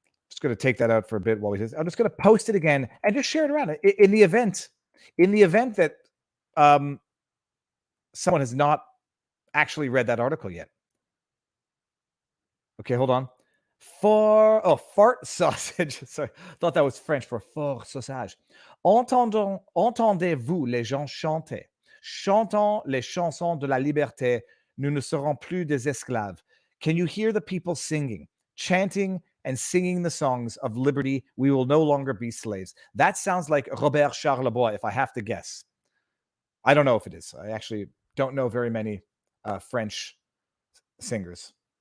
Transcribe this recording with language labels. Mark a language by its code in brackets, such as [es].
[en] Just going to take that out for a bit while we just, I'm just going to post it again and just share it around in the event that someone has not actually read that article yet. Okay, hold on. Fart sausage. Sorry, thought that was French for fort sausage. [fr] Entendez-vous les gens chanter? Chantons les chansons de la liberté. Nous ne serons plus des esclaves. [en] Can you hear the people singing, chanting, and singing the songs of liberty? We will no longer be slaves. That sounds like Robert Charlebois, if I have to guess. I don't know if it is. I actually don't know very many French singers.